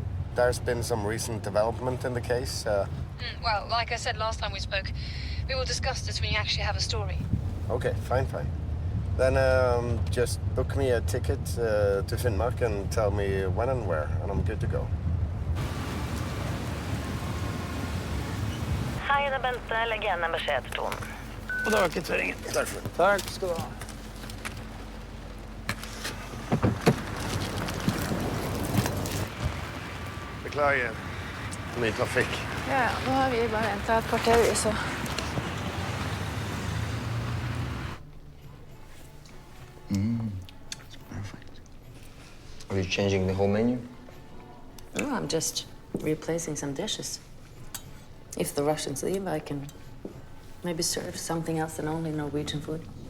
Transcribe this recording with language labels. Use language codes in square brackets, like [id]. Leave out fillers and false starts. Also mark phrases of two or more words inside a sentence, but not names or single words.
[en] There's been some recent development in the case. Well, like I said last time we spoke, we will discuss this when you actually have a story. Okay, fine. Then just book me a ticket to Finnmark and tell me when and where, and I'm good to go. [no] Hei, det er Belte. Legg igjen en beskjed til Tone. God dag, kvitteringen. Takk skal du ha. Beklager. Mye trafikk. Ja, nå har vi bare ventet et kvarter, så... [en] Perfect. Are you changing the whole menu? No, I'm just replacing some dishes. If the Russians leave, I can Maybe serve something else than only Norwegian food.